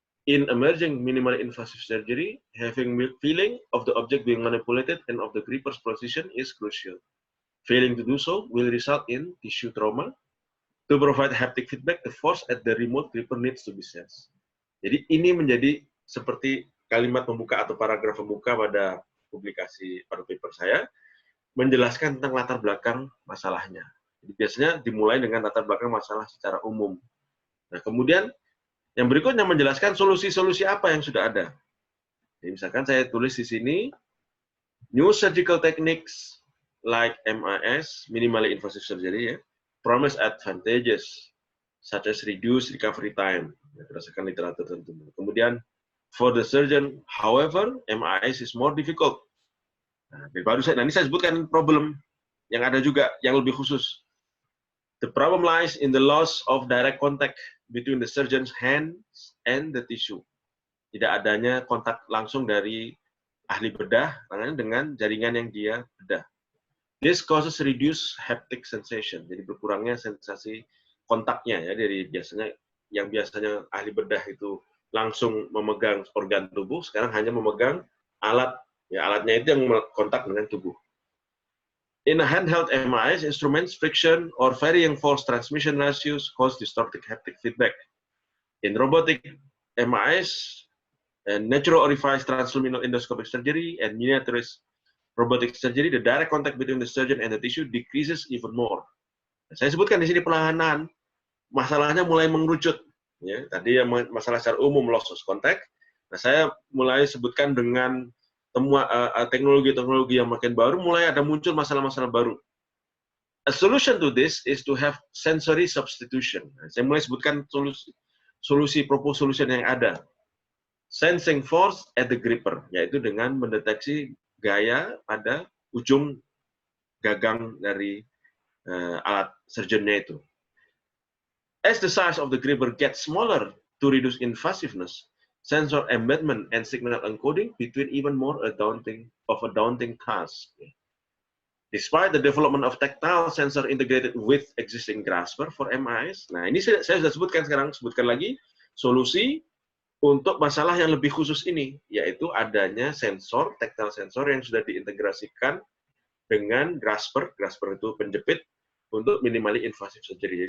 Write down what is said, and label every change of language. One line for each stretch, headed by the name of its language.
English: In emerging minimally invasive surgery, having feeling of the object being manipulated and of the gripper's position is crucial. Failing to do so will result in tissue trauma. To provide haptic feedback, the force at the remote gripper needs to be sensed.
Indonesian: Jadi ini menjadi seperti kalimat pembuka atau paragraf pembuka pada publikasi pada paper saya, menjelaskan tentang latar belakang masalahnya. Jadi biasanya dimulai dengan latar belakang masalah secara umum. Nah, kemudian yang berikutnya menjelaskan solusi-solusi apa yang sudah ada. Jadi misalkan saya tulis di sini,
English: new surgical techniques like MIS, minimally invasive surgery, ya, promise advantages such as reduced recovery time,
Indonesian: berdasarkan literatur tentu. Kemudian,
English: for the surgeon, however, MIS is more difficult.
Indonesian: Nah, ini saya sebutkan problem yang ada juga, yang lebih khusus.
English: The problem lies in the loss of direct contact between the surgeon's hands and the tissue.
Indonesian: Tidak adanya kontak langsung dari ahli bedah dengan jaringan yang dia bedah.
English: This causes reduced haptic sensation.
Indonesian: Jadi berkurangnya sensasi kontaknya ya, dari biasanya ahli bedah itu langsung memegang organ tubuh, sekarang hanya memegang alat, ya alatnya itu yang kontak dengan tubuh.
English: In a handheld MIS, instruments, friction, or varying force transmission ratios cause distorted haptic feedback. In robotic MIS, and natural orifice transluminal endoscopic surgery, and miniaturized robotic surgery, the direct contact between the surgeon and the tissue decreases even more.
Indonesian: Saya sebutkan di sini perlahan-lahan, masalahnya mulai mengerucut. Ya, tadi yang masalah secara umum
English: loss of contact.
Indonesian: Nah, saya mulai sebutkan dengan teknologi-teknologi yang makin baru, mulai ada muncul masalah-masalah baru.
English: A solution to this is to have sensory substitution.
Indonesian: Nah, saya mulai sebutkan solusi
English: proposed solution
Indonesian: yang ada.
English: Sensing force at the gripper,
Indonesian: yaitu dengan mendeteksi gaya pada ujung gagang dari alat surgeonnya itu.
English: As the size of the gripper gets smaller to reduce invasiveness, sensor embedment and signal encoding between even more a daunting task. Despite the development of tactile sensor integrated with existing grasper for MIS,
Indonesian: nah ini saya sudah sebutkan sekarang, sebutkan lagi solusi untuk masalah yang lebih khusus ini, yaitu adanya sensor, tactile sensor yang sudah diintegrasikan dengan grasper itu penjepit untuk minimally invasive surgery.